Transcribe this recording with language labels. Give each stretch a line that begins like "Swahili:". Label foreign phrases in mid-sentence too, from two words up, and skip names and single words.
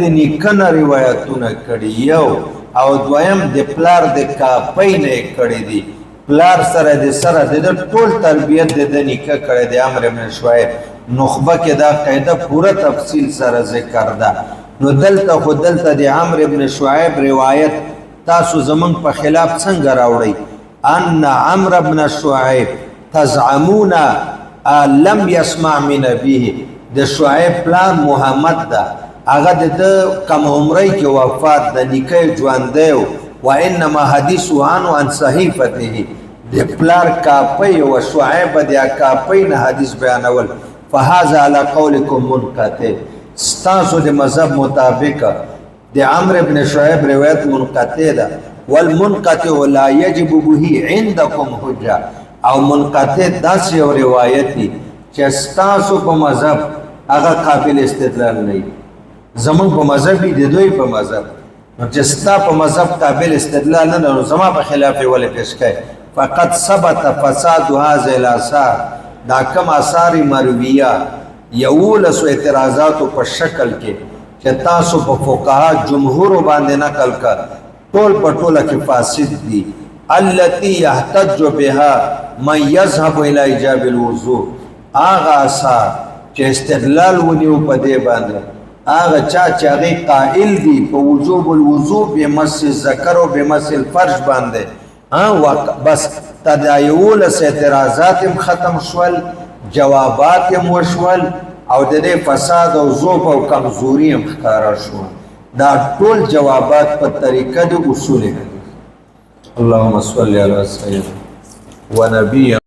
Pashto: نیکه نه روایتونه کړي یو او دویم د پلار د کاپۍ نه یې کړي دي پلار سره د ټول تربیت د نیکه کړی د عمرو ابن شعیب نخبه کې دا قاعده پوره تفصیل سره ذکر ده نو دلته د عمرو ابن شعیب روایت تاسو زمون په خلاف څنګه راوړی
Arabic: ان عمرو ابن شعیب تزعمون لم يسمع من ابيه
Pashto: د شعیب پلار محمد ده هغه د کم عمرۍ کې وفات د نیکه ژوند دی
Arabic: و انما حدیث عن صحیفته
Pashto: د پلار کاپۍ او شعیب د کاپۍ نه حدیث بیانول
Arabic: فهذا على قولكم منقطع
Pashto: ستاسو د مذهب مطابق د عمرو ابن شعیب روایت منقطع ده
Arabic: والمنقطع لا يجب به عندكم حجه
Pashto: او منقطع داسې یو روایت دی چې ستاسو په مذهب هغه قابل استدلال نه زمون په مذهب دی دوی په مذهب نو چې ستا په مذهب قابل استدلال نه نو زما په خلاف ولې پیش کړي
Arabic: فقط ثبت فساد هذه الاثار
Pashto: دا کوم آثار مرویه یولس اعتراضات په شکل کې چې تاسو په فقها جمهور باندې نقل کړ ټول په ټوله کې فاسد دي
Arabic: التي يحتج بها من يذهب الى ايجاب الوضوء
Pashto: اغه آثار چې استدلال ونیو په دې باندې اغه چې هغه قائل دي په وجوب الوضوء بمس الذکر او بمس الفرج باندې بس تدایولس اعتراضات ختم شول جوابات هم وشول او د دې فساد او ضعف او کمزوري هم ښکارا شو دا ټول جوابات په طریقه د اصول
Arabic: اللهم صل علی سیدنا و نبی